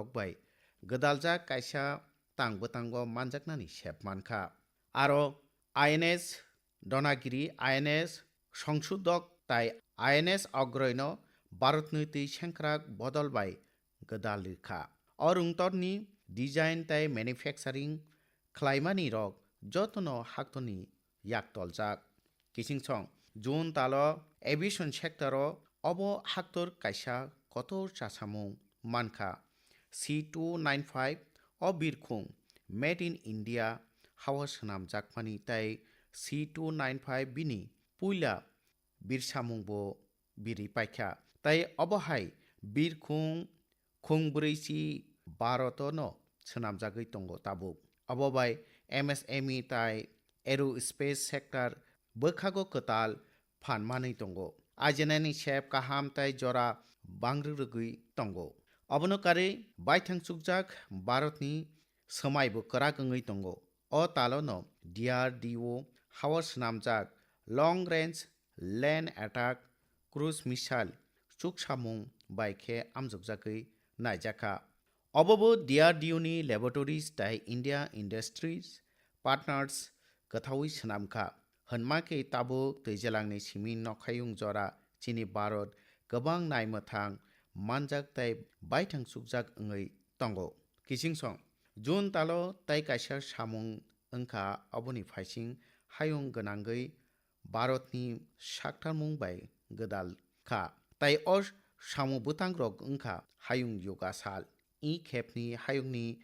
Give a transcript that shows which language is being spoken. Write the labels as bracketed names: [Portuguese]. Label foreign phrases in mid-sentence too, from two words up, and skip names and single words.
[Kok Borok] bai gdaljak kaisa tangbotango manjaknani sep mankha aro INS Donagiri INS Songsudok tai INS Ogroy no Bharatni tui sengkrak bodol bai gdal rwkha o rungtorni design tai manufacturing khlaimani rok jotono haktoni yak toljak kisingsong jun talo [English] aviation sector [Kok Borok] o obo haktor kaisa kotor chasamung mankha C295 o birkhung [English] made in India [Kok Borok] hawa swnamjakmani tai C295 bini puila birsamungbo biri paikha tai obo hai birkhung khungbrisi Bharat no swnamjagui tongo tabuk obo bai MSME tai aerospace sector bwkhago kwtal phan manui tongo ajenani sep kaham tai jora bangrwrwgui tongo obono kari baithang chukjak Bharatni swmaibo kwrak wngui tongo o talo no DRDO hawa swnamjak [English] long range land attack cruise missile [Kok Borok] chuksamung bai khe amjokjagui naijakha obobo DRDO ni laboratories tai India Industries Partners kwthaui swnamkha hwnmakhe tabuk twijlangni simi nokhayung jora chini Bharat kwbang naimwthang manjak tai baithang chukjak wngui tongo kisingsong jun talo tai kaisa samung wngkha oboni faising hayung gwnangui Bharatni saktarmung bai gdal kha tai o samung bwtang rok wngkha hayung yogasal e khepni hayungni